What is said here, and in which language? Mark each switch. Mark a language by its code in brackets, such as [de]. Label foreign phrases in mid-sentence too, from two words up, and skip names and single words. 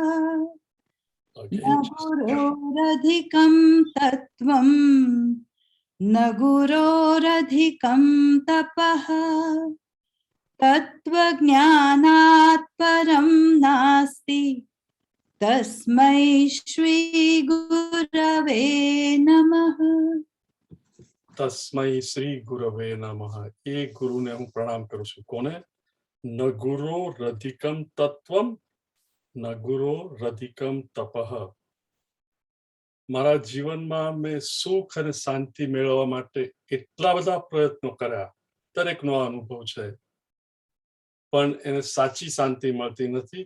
[sa] न गुरोरधिकं तत्त्वं, न गुरोरधिकं तपः, तत्त्वज्ञानात् परं नास्ति, तस्मै श्री गुरवे नमः। तस्मै श्री गुरवे नमः। [gu] એક ગુરુને હું પ્રણામ કરું છું. કોને? [sa] न गुरोरधिकम् तत्त्वम्, न गुरोरधिकम् तपः. [gu] મારા જીવનમાં મેં સુખ અને શાંતિ મેળવવા માટે એટલા બધા પ્રયત્નો કર્યા, દરેકનો આ અનુભવ છે, પણ એને સાચી શાંતિ મળતી નથી.